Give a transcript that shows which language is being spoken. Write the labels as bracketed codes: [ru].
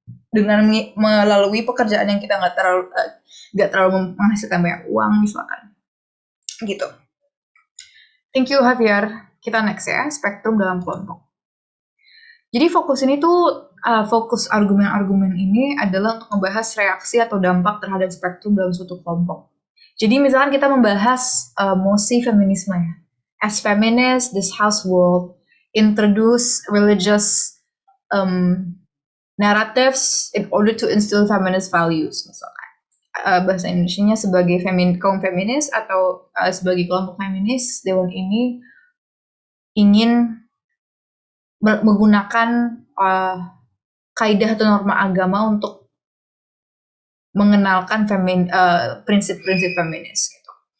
[id] Dengan melalui pekerjaan yang kita nggak terlalu menghasilkan banyak uang misalkan, gitu. [en] Thank you [id] Javier. Kita next ya, spektrum dalam kelompok. Jadi fokus ini tuh fokus argumen-argumen ini adalah untuk membahas reaksi atau dampak terhadap spektrum dalam suatu kelompok. Jadi misalkan kita membahas mosi feminisme ya. [en] As feminists, this house will introduce religious narratives in order to instill feminist values [id] misalkan. Bahasa Indonesianya sebagai kaum feminis atau sebagai kelompok feminis, Dewan ini ingin menggunakan kaidah atau norma agama untuk mengenalkan prinsip-prinsip feminis gitu.